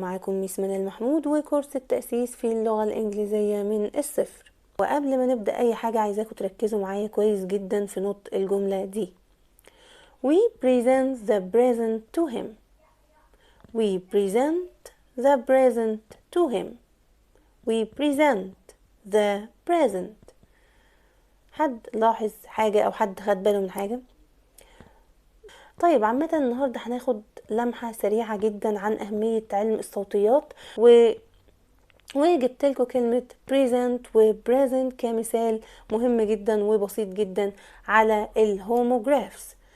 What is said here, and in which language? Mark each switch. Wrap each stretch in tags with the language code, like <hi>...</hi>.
<ar>معكم ميس منال محمود وكورس التأسيس في اللغة الإنجليزية من الصفر. وقبل ما نبدأ أي حاجة عايزاكم تركزوا معايا كويس جدا في نطق الجملة دي.</ar> <en>We present the present to him. We present the present to him. We present the present.</en> <ar>حد لاحظ حاجة أو حد خد باله من حاجة؟ طيب، عامة النهاردة هناخد لمحة سريعة جدا عن أهمية علم الصوتيات وجبت لكم كلمة present و present كمثال مهم جدا وبسيط جدا على الهوموجرافز.</ar>